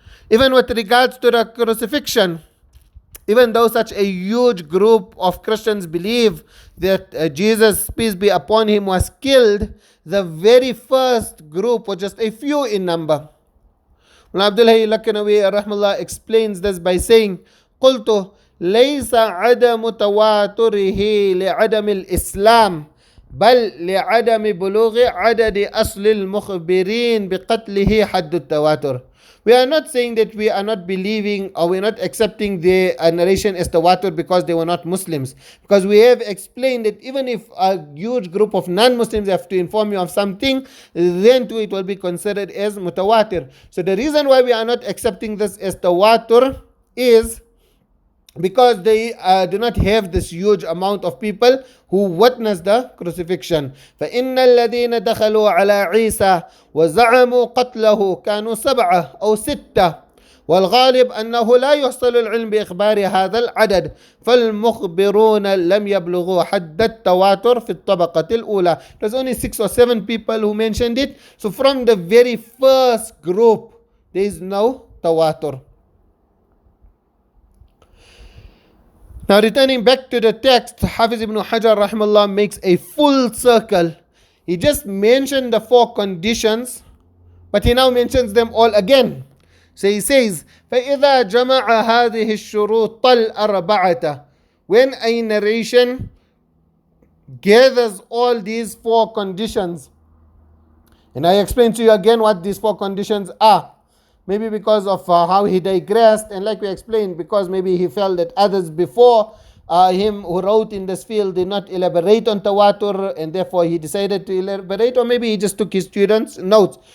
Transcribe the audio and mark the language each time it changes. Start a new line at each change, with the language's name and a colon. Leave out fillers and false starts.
English: Even with regards to the crucifixion, even though such a huge group of Christians believe that Jesus, peace be upon him, was killed, the very first group was just a few in number. Mullah Abdul Hayy al-Lakanawi rahmallah explains this by saying,
Arabic: قلت ليس عدم تواتره لعدم الإسلام بل لعدم بلوغ عدد أصل المخبرين بقتله حد التواتر.
English: We are not saying that we are not believing or we're not accepting the narration as tawatur because they were not Muslims. Because we have explained that even if a huge group of non-Muslims have to inform you of something, then too it will be considered as mutawaatir. So the reason why we are not accepting this as tawatur is because they do not have this huge amount of people who witnessed the crucifixion.
Arabic: فإن الذين دخلوا على عيسى وزعموا قتله كانوا 7 أو 6 والغالب أنه لا يحصل العلم بإخبار هذا العدد فالمخبرون لم يبلغوا حد التواتر في الطبقة الأولى.
English: There's only 6 or 7 people who mentioned it. So from the very first group there is no tawatur. Now returning back to the text, Hafiz ibn Hajar rahimahullah makes a full circle. He just mentioned the 4 conditions, but he now mentions them all again. So he says,
Arabic: فَإِذَا جَمَعَ هَذِهِ الشُّرُوطَ الْأَرْبَعَةَ.
English: When a narration gathers all these 4 conditions, and I explain to you again what these 4 conditions are. Maybe because of how he digressed, and like we explained, because maybe he felt that others before him who wrote in this field did not elaborate on tawatur, and therefore he decided to elaborate, or maybe he just took his students' notes.